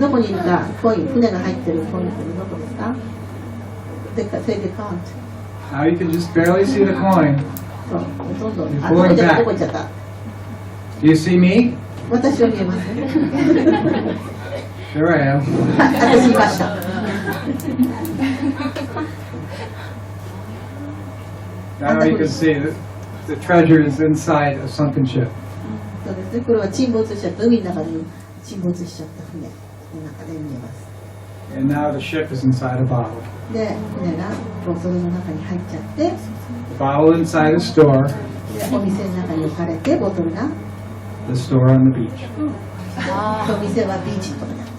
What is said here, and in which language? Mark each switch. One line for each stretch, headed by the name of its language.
Japanese: どこにいるか、コイン、船が入ってるコインってどこですか？
English: Say the count. Now you can just barely see the coin.
Japanese: そう、ほとんど。
English: You're
Japanese: どこ行
English: pulling
Japanese: っちゃった？
English: back.
Japanese: どこ行っちゃった？
English: Do you see me?
Japanese: 私は見えますね。
English: There I am.
Japanese: 私いました。
English: Now you can see that the treasure is inside a sunken ship.
Japanese: そうですね。これは沈没しちゃった海の中に沈没しちゃった船の中で見えます。
English: And now the ship is inside a bottle.
Japanese: で、船がボトルの中に入っちゃって、
English: The bottle inside a store,
Japanese: でお店の中に置かれて、ボトルが、
English: the store on the beach.
Japanese: お店はビーチのところにある。